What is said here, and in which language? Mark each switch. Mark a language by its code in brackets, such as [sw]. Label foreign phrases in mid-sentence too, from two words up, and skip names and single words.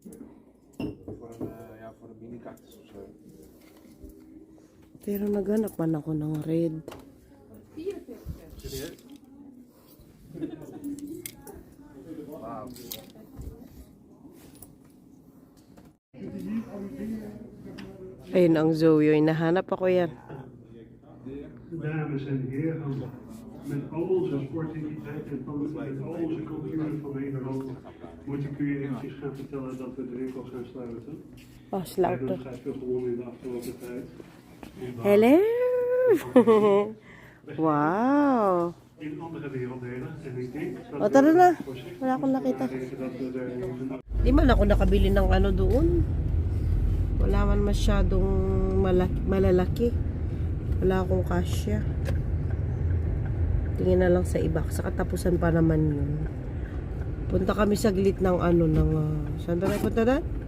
[tl] Pero naghanap man ako ng red. Ayun ang Zoe. Nahanap ako yan. [nl] Dames en heren, met al onze sportiviteit en met al onze cultuur van Nederland moet ik u eventjes gaan vertellen dat we de winkel gaan sluiten. Oh, We [en] slaughter. [nl] hebben vrij veel gewonnen in de afgelopen tijd. [en] Hello! Wow! [nl] In andere werelddelen. En ik denk dat [tl] O, tara na. [nl] voorzichtig [tl] Wala akong nakita. [nl] nadenken dat we er even [tl] Di man ako nakabili ng ano doon. Wala man masyadong malalaki. Wala akong kasya. Tingin na lang sa iba. Sa katapusan pa naman yun. Punta kami saglit ng ano, ng... saan ba tayo punta na?